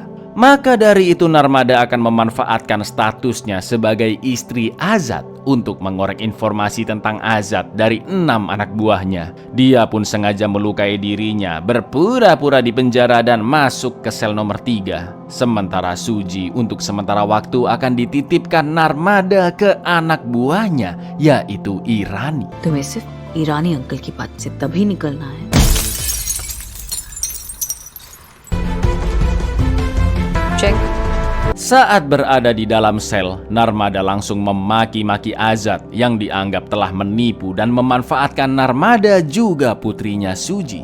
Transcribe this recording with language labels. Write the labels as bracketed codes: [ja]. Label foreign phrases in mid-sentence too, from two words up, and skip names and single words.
[id] Maka dari itu Narmada akan memanfaatkan statusnya sebagai istri Azad untuk mengorek informasi tentang Azad dari 6 anak buahnya. Dia pun sengaja melukai dirinya, berpura-pura di penjara dan masuk ke sel nomor 3. Sementara Suji untuk sementara waktu akan dititipkan Narmada ke anak buahnya, yaitu Irani. [hi] तुम्हें सिर्फ ईरानी अंकल की बात से तभी निकलना है। [id] Cek. Saat berada di dalam sel, Narmada langsung memaki-maki Azad yang dianggap telah menipu dan memanfaatkan Narmada juga putrinya Suji.